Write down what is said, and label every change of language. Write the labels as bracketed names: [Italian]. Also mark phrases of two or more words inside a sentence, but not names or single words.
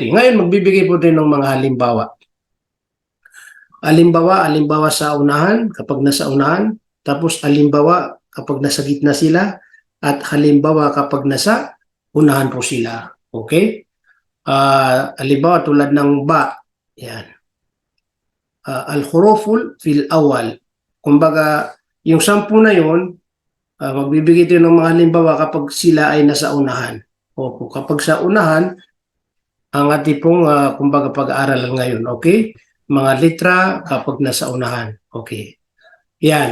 [Filipino] Okay, ngayon magbibigay po tayo ng mga halimbawa. Halimbawa sa unahan, kapag nasa unahan, tapos halimbawa kapag nasa gitna sila, at halimbawa kapag nasa unahan po sila. Okay? Halimbawa tulad ng ba, yan. [Arabic] الحروف في الأول. [Filipino] Kumbaga, yung 10 na yon, magbibigay tayo ng mga halimbawa kapag sila ay nasa unahan. Opo, kapag sa unahan, ang ating pong kumbaga pag-aaralan ngayon. Okay? Mga litra kapag nasa unahan. Okay. Yan.